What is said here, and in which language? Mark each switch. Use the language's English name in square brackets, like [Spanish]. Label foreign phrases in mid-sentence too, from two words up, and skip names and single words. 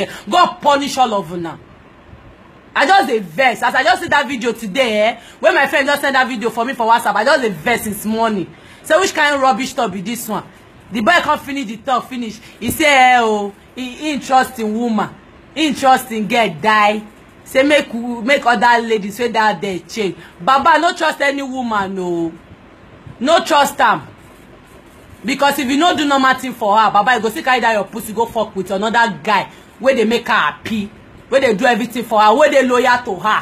[Nigerian Pidgin] Go punish all of you now. I just a verse as I just see that video today. When my friend just sent that video for me for WhatsApp, I just a verse since morning. So which kind of rubbish talk be this one? The boy can't finish the talk. Finish. He say, oh, he interesting woman, interesting girl die. Say make other ladies say that they change. Baba, no trust any woman, no. No trust them. Because if you no do normal thing for her, Baba, you go see carry that your pussy go fuck with another guy where they make her happy, where they do everything for her, where they loyal to her.